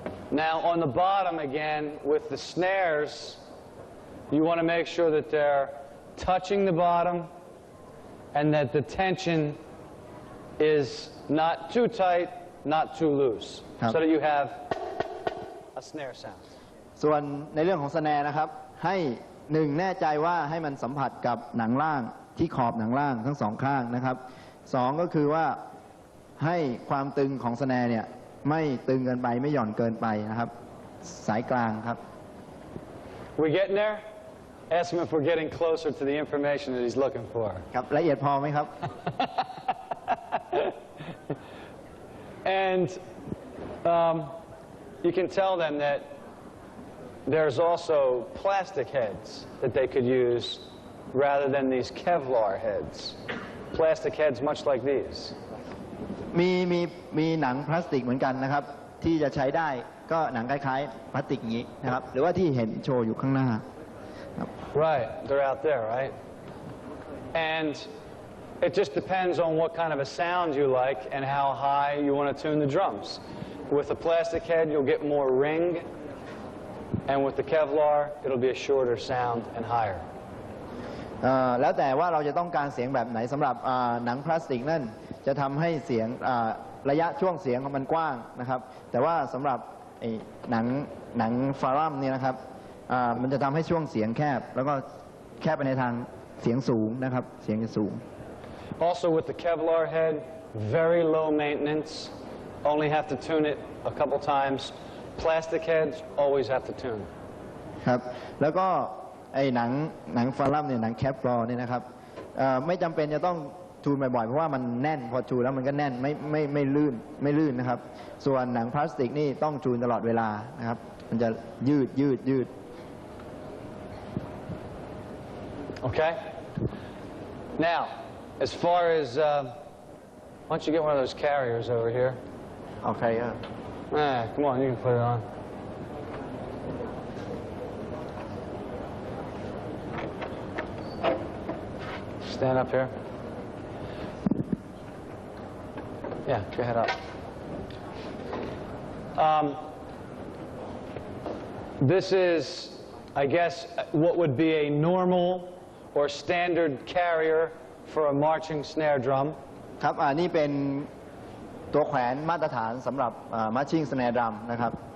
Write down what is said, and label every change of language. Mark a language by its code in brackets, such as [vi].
[en] Now on the bottom again, with the snares, you want to make sure that they're touching the bottom and that the tension is not too tight, not too loose, so that you have a snare sound. [th] ส่วนในเรื่องของสแนร์นะครับให้1แน่ใจว่าให้มันสัมผัสกับหนังล่างที่ขอบหนังล่างทั้งสองข้างนะครับ2ก็คือว่าให้ความตึงของสแนร์เนี่ยไม่ตึงเกินไปไม่หย่อนเกินไปนะครับสายกลางครับ [en] We getting there? Ask him if we're getting closer to the information that he's looking for. [th] ครับละเอียดพอไหมครับ [en] And you can tell them that there's also plastic heads that they could use rather than these Kevlar heads. Plastic heads much like these. [th] มีหนังพลาสติกเหมือนกันนะครับที่จะใช้ได้ก็หนังคล้ายๆพลาสติกอย่างนี้นะครับหรือว่าที่เห็นโชว์อยู่ข้างหน้า [en] Right, they're out there, right? And it just depends on what kind of a sound you like and how high you want to tune the drums. With a plastic head, you'll get more ring, and with the Kevlar, it'll be a shorter sound and higher. [th] แล้วแต่ว่าเราจะต้องการเสียงแบบไหนสำหรับหนังพลาสติกนั่นจะทำให้เสียงระยะช่วงเสียงของมันกว้างนะครับแต่ว่าสำหรับหนังฟารัมเนี่ยนะครับมันจะทำให้ช่วงเสียงแคบแล้วก็แคบไปในทางเสียงสูงนะครับเสียงจะสูง [en] Also with the Kevlar head, very low maintenance. Only have to tune it a couple times. Plastic heads always have to tune. [th] ครับแล้วก็หนังฟารัมเนี่ยหนังแคปฟลอร์เนี่ยนะครับไม่จำเป็นจะต้องทูนบ่อยๆเพราะว่ามันแน่นพอทูนแล้วมันก็แน่นไม่ลื่นนะครับส่วนหนังพลาสติกนี่ต้องทูนตลอดเวลานะครับมันจะยืด [en] Okay? Now, as far as why don't you get one of those carriers over here? [th] โอเคครับ [en] Come on, you can put it on. Stand up here. Yeah, go ahead up. This is, I guess, what would be a normal or standard carrier for a marching snare drum. [th] ครับนี่เป็นตัวแขวนมาตรฐานสำหรับ [en] marching snare drum [th] นะครับ